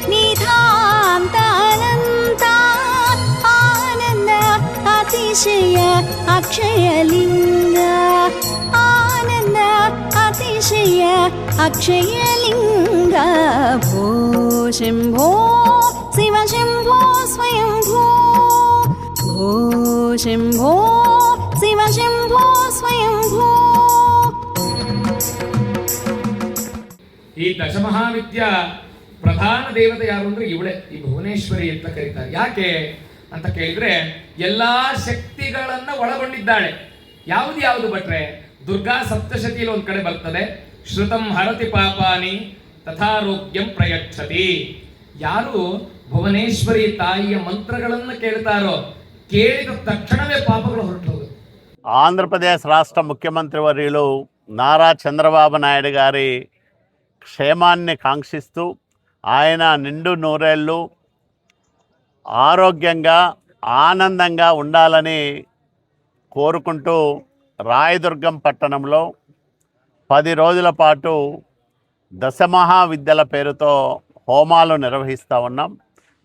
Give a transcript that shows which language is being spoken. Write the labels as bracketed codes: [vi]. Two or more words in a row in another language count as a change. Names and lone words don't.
[sa] నిధాంతానంత ఆనంద అతిశయ అక్షయలింగ ఆనంద అతిశయ అక్షయలింగ భో శంభో శివ శంభో స్వయంభో భో శంభో శివ శంభో స్వయంభో. [kn] ಈ ದಶಮಹಾವಿದ್ಯ ಪ್ರಧಾನ ದೇವತೆ ಯಾರು ಅಂದ್ರೆ ಇವಳೆ, ಈ ಭುವನೇಶ್ವರಿ ಅಂತ ಕರೀತಾರೆ. ಯಾಕೆ ಅಂತ ಕೇಳಿದ್ರೆ ಎಲ್ಲಾ ಶಕ್ತಿಗಳನ್ನ ಒಳಗೊಂಡಿದ್ದಾಳೆ. ಯಾವುದು ಬಟ್ರೆ ದುರ್ಗಾ ಸಪ್ತಶತಿಯಲ್ಲಿ ಒಂದ್ ಕಡೆ ಬರ್ತದೆ, [sa] श्रुतं हरति पापानि तथारोग्यं प्रयच्छति. [kn] ಯಾರು ಭುವನೇಶ್ವರಿ ತಾಯಿಯ ಮಂತ್ರಗಳನ್ನು ಕೇಳ್ತಾರೋ ಕೇಳಿದ ತಕ್ಷಣವೇ ಪಾಪಗಳು ಹೊರಟೋದು. [te] ఆంధ్రప్రదేశ్ రాష్ట్ర ముఖ్యమంత్రి వర్యులు నారా చంద్రబాబు నాయుడు గారి క్షేమాన్ని కాంక్షిస్తూ ఆయన నిండు నూరేళ్ళు ఆరోగ్యంగా ఆనందంగా ఉండాలని కోరుకుంటూ రాయదుర్గం పట్టణంలో 10 రోజుల పాటు దశమహావిద్యల పేరుతో హోమాలు నిర్వహిస్తూ ఉన్నాం.